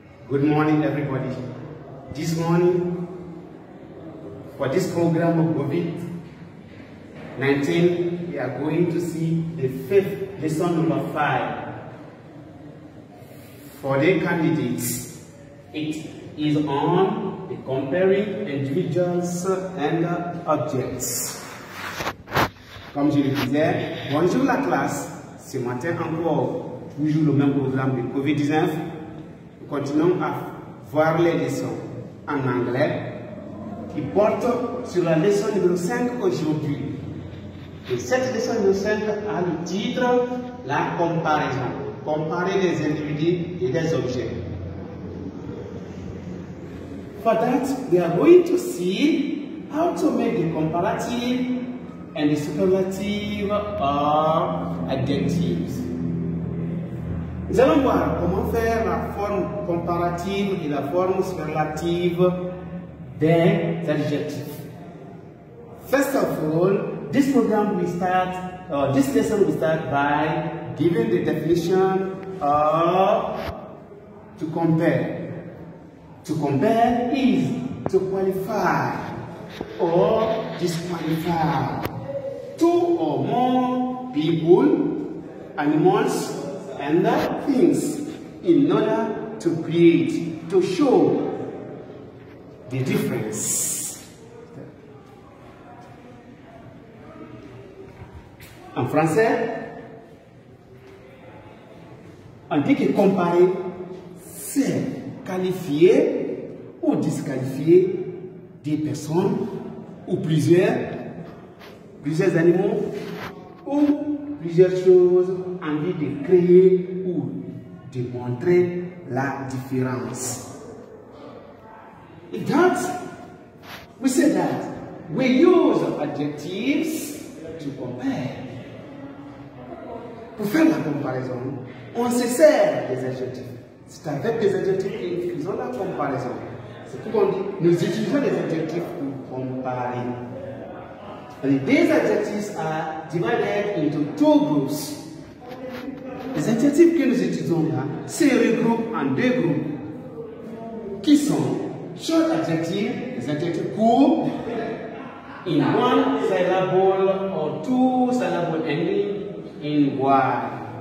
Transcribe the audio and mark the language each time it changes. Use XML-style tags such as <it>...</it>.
<en>Good morning, everybody. This morning, for this program of COVID-19, we are going to see the fifth lesson number 5. For the candidates, it is on the comparing individuals and objects.</en> <fr>Comme je le disais, bonjour la classe. Ce matin encore, toujours le même programme de COVID-19. Nous continuons à voir les leçons en anglais qui portent sur la leçon numéro 5 aujourd'hui. Et cette leçon numéro 5 a le titre La comparaison. Comparer les individus et des objets.</fr> <en>For that, we are going to see how to make the comparative and the superlative of adjectives.</en> <fr>Nous allons voir comment faire la forme comparative et la forme superlative des adjectifs.</fr> <en>First of all, this program will start, this lesson will start by giving the definition of to compare. To compare is to qualify or disqualify two or more people, animals, and things in order to create, to show the difference.</en> <fr>En français, on dit que comparer, c'est qualifier ou disqualifier des personnes ou plusieurs animaux ou plusieurs choses en vue de créer ou de montrer la différence.</fr> <en>In that, we say that we use adjectives to compare.</en> <fr>Pour faire la comparaison, on se sert des adjectifs. C'est avec des adjectifs que nous faisons la comparaison. C'est pourquoi on dit nous utilisons des adjectifs pour comparer.</fr> <en>And these adjectives are divided into two groups.</en> <fr>Les adjectifs que nous utilisons là se regroupent en deux groupes qui sont</fr> <en>short adjectives,</en> <fr>les adjectifs courts,</fr> <en>in one syllable or two syllable ending in y.</en>